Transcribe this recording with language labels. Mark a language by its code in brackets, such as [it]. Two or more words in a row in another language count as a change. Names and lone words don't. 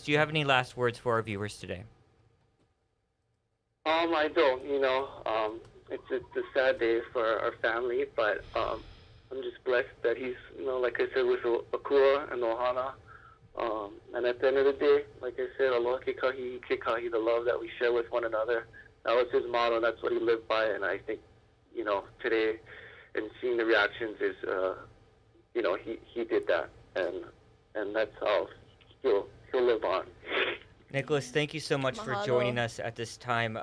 [en] Do you have any last words for our viewers today? I don't, it's a sad day for our family, but I'm just blessed that he's, like I said, with Akua and Ohana. And at the end of the day, like I said, [haw] aloha ke kahi, ke kahi, [en] the love that we share with one another. That was his motto, and that's what he lived by. And I think, today, and seeing the reactions is, he did that, and that's how he'll live on. Nicholas, thank you so much for joining us at this time.